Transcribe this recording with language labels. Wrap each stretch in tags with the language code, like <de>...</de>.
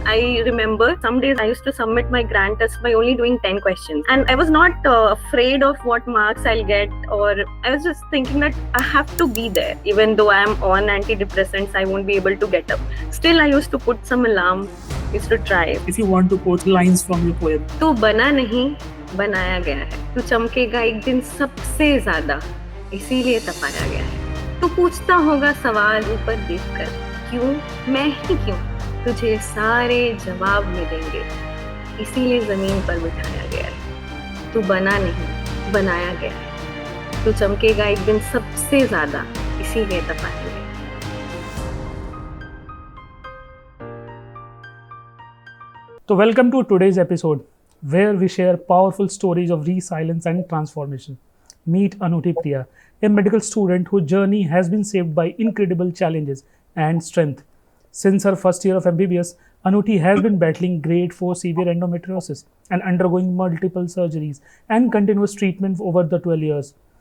<en>I remember some days I used to submit my grand test by only doing 10 questions. And I was not afraid of what marks I'll get, or I was just thinking that I have to be there. Even though I am on antidepressants, I won't be able to get up. Still, I used to put some alarm, used to try. If you want to quote lines from your poem.</en> <hi>तो बना नहीं बनाया गया है, तू चमकेगा एक दिन सबसे ज्यादा, इसीलिए तपाया गया है। तू पूछता होगा सवाल ऊपर देखकर, क्यों मैं ही क्यों, तुझे सारे जवाब मिलेंगे, इसीलिए जमीन पर बिठाया गया है। तू बना नहीं बनाया गया है, तू चमकेगा एक दिन सबसे ज्यादा, इसीलिए तपाया गया है।</hi> <en>So welcome to today's episode, where we share powerful stories of resilience and transformation. Meet Anuti Priya, a medical student whose journey has been shaped by incredible challenges and strength. Since her first year of MBBS, Anuti has been battling grade 4 severe endometriosis and undergoing multiple surgeries and continuous treatment over the 12 years.</en>